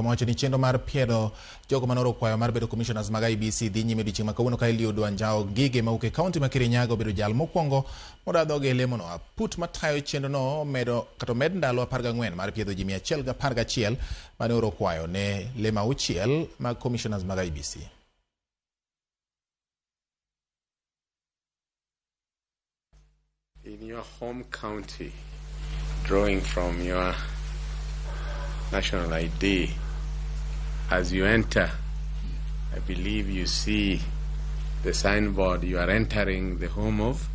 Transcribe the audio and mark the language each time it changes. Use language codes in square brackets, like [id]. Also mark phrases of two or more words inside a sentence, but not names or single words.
[luo] Kama wacho ni chenro mar piedho jogo manoro kwayo mar bedo komishonas mag IEBC dhi nyime odiochieng' ma kawuono ka Eliud Wanjao gige mawuok e kaunti ma Kirinyaga obedo jal mokwongo modadho gi lemono. Aput matayo chenro no med ndalo 14 mar piedho ji 111 mane oro kwayo ne lema 6 mag komishonas mag IEBC. [en] In your home county, drawing from your national ID, as you enter, I believe you see the signboard, you are entering the home of